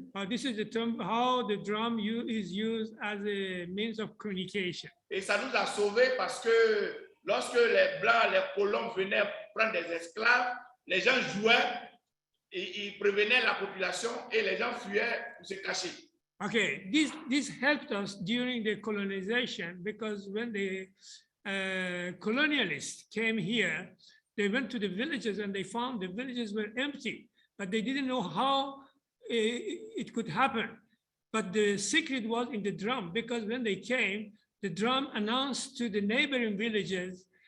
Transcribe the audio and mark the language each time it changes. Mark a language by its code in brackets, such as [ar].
[en] This is the term, how the drum is used as a means of communication. [fr] Et ça nous a sauvés parce que lorsque les Blancs, les colons venaient prendre des esclaves, les gens jouaient et ils prévenaient la population et les gens fuyaient pour se cacher. [en] Okay, this helped us during the colonization because when the colonialists came here, they went to the villages and they found the villages were empty, but they didn't know how it could happen. But the secret was in the drum, because when they came, the drum announced to the neighboring villages